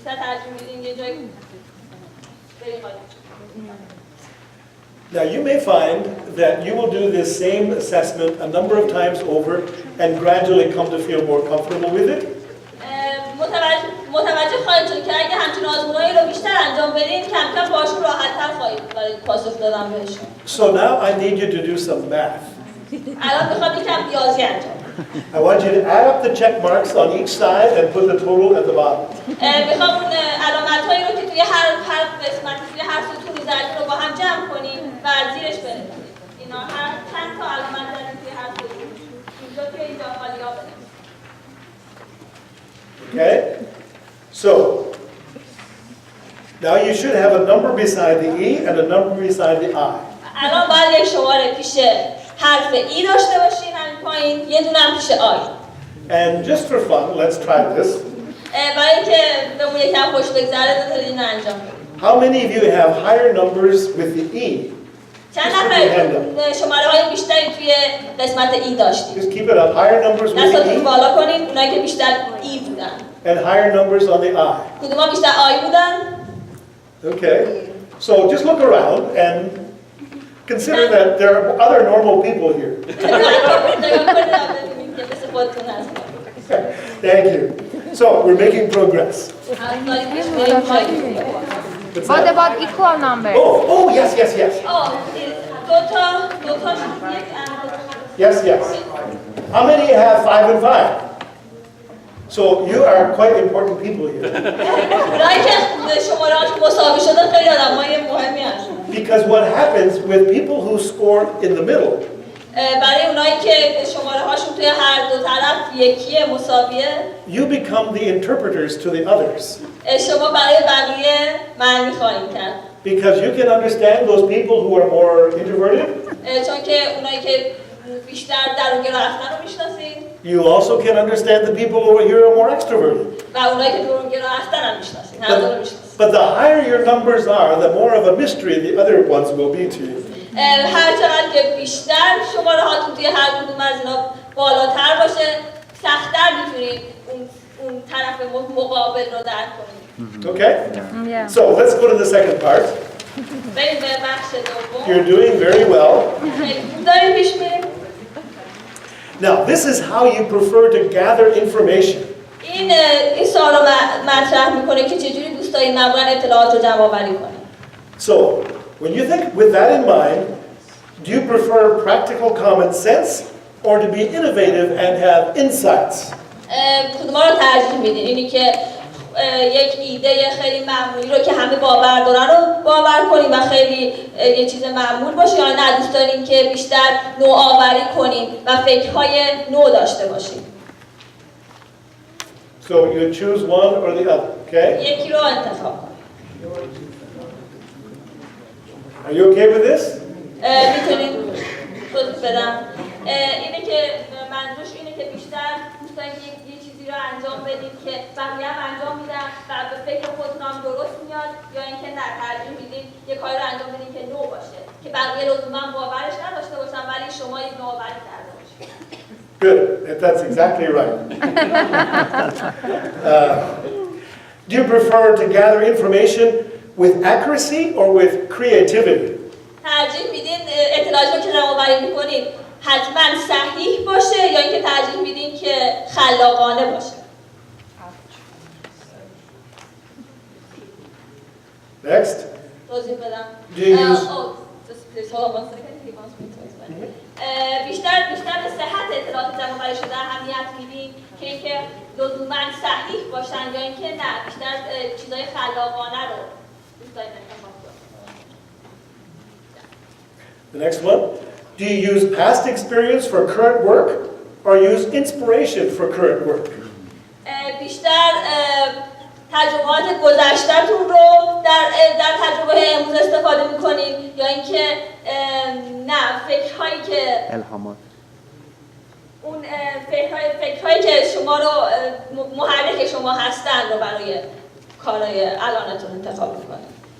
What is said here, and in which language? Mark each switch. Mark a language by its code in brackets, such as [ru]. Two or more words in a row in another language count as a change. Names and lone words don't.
[fa] بیشتر ترجیح میدین یه جایی بریم حالا. [en] Now you may find that you will do this same assessment a number of times over and gradually come to feel more comfortable with it. [fa] متوجه خواهید شد که اگه همچین آزمونایی رو بیشتر انجام بدین کم کم باشون راحت‌تر خواهید برای پاسخ دادن بهشون. [en] So now I need you to do some math. [fa] الان میخوام یکم ریاضی انجام بدم. [en] I want you to add up the check marks on each side and put the total at the bottom. [fa] میخوام اون علامت‌هایی رو که توی هر قسمتی توی هر ستونی زدین رو با هم جمع کنیم و زیرش بنویسیم. اینا هر چند تا علامت زدین توی هر ستون. اینجا توی اینجا خالی‌ها بنویسیم. [en] Okay? So, now you should have a number beside the E and a number beside the I. [fa] الان باید یک شماره پیش حرف ای داشته باشین همین پایین یه دونه هم پیش آی. [en] And just for fun, let's try this. [fa] برای اینکه بهمون یکم خوش بگذره بذارید اینو انجام بدیم. [en] How many of you have higher numbers with the E? [fa] چند نفر شماره های بیشتری توی قسمت ای داشتیم؟ [en] Just keep it up. Higher numbers with [fa] دستاتون [en] the [fa] بالا کنین اونایی که بیشتر ای بودن. [en] E and higher numbers on the I. [fa] کدوما بیشتر آی بودن؟ [en] Okay. So just look around and consider that there are other normal people here. Thank you. So we're making progress. What about equal number? Oh, yes, yes, yes. Yes, yes. How many have 5 and 5? So you are quite important people here. Because what happens with people who score in the middle, [fa] برای اونایی که شماره هاشون توی هر دو طرف یکیه مساویه [en] you become the interpreters to the others. [fa] شما برای بقیه معنی خواهید کرد. [en] Because you can understand those people who are more introverted. [fa] چون که اونایی که بیشتر درونگرا هستن رو میشناسید. [en] You also can understand the people over here who are more extroverted. [fa] و اونایی که درونگرا هستن هم میشناسید. هر دو رو میشناسید. [en] But the higher your numbers are, the more of a mystery the other ones will be to you. [fa] هر چقدر که بیشتر شماره هاتون توی هر کدوم از اینا بالاتر باشه سخت‌تر میتونید اون طرف مقابل رو درک کنید. [en] Okay? Yeah. So let's go to the second part. [fa] بریم به بخش دوم. [en] You're doing very well. [fa] داریم پیش میریم. [en] Now, this is how you prefer to gather information. [fa] این سوال رو مطرح میکنه که چجوری دوست دارید معمولا اطلاعات رو جمع آوری کنید. [en] So, when you think with that in mind, do you prefer practical common sense or to be innovative and have insights? [fa] کدوما رو ترجیح میدین؟ اینی که یک ایده خیلی معمولی رو که همه باور دارن رو باور کنیم و خیلی یه چیز معمول باشه یا نه دوست دارین که بیشتر نوآوری کنیم و فکرهای نو داشته باشیم؟ [en] So you choose one or the other, okay? [fa] یکی رو انتخاب کنیم. [en] Are you okay with this? [fa] میتونید توضیح بدم. اینه که منظورش اینه که بیشتر دوست دارین یه چیزی رو انجام بدید که بقیه هم انجام میدن و به فکر خودتون هم درست میاد یا اینکه نه ترجیح میدید یه کاری رو انجام بدید که نو باشه که بقیه لزوما باورش نداشته باشن ولی شما یک نوآوری کرده باشید. [en] Good. That's exactly right. Do you prefer to gather information with accuracy or with creativity? [fa] ترجیح میدین اطلاعاتی رو که جمع‌آوری میکنید حتما صحیح باشه یا اینکه ترجیح میدین که خلاقانه باشه؟ [en] Next. [fa] توضیح بدم. [en] Do you use... Just please hold on one second. He wants me to explain. [fa] بیشتر به صحت اطلاعات جمع‌آوری شده اهمیت میدین که اینکه لزوما صحیح باشن یا اینکه نه بیشتر چیزای خلاقانه رو دوست دارید انتخاب کنید. [en] The next one. Do you use past experience for current work or use inspiration for current work? [fa] بیشتر تجربات گذشته‌تون رو در تجربه امروز استفاده می‌کنید یا اینکه نه فکرهایی که الهامات اون فکرهایی که شما رو محرک شما هستن رو برای کارهای الانتون انتخاب می‌کنید.